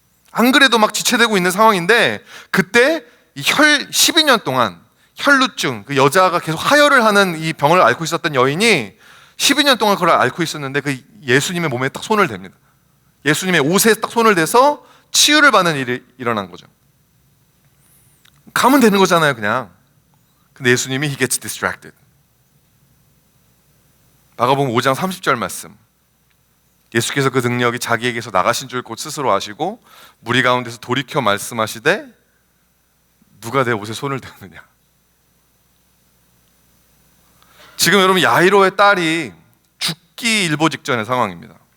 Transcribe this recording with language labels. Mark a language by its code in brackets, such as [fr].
[ko] 안 그래도 막 지체되고 있는 상황인데 그때 이 12년 동안 혈루증, 그 여자가 계속 하혈을 하는 이 병을 앓고 있었던 여인이 12년 동안 그걸 앓고 있었는데 그 예수님의 몸에 딱 손을 댑니다. 예수님의 옷에 딱 손을 대서 치유를 받는 일이 일어난 거죠. 가면 되는 거잖아요, 그냥. 근데 예수님이 [en] he gets distracted. [ko] 마가복음 5장 30절 말씀. 예수께서 그 능력이 자기에게서 나가신 줄 곧 스스로 아시고 무리 가운데서 돌이켜 말씀하시되 누가 내 옷에 손을 대느냐. 지금 여러분, 야이로의 딸이 죽기 일보 직전의 상황입니다.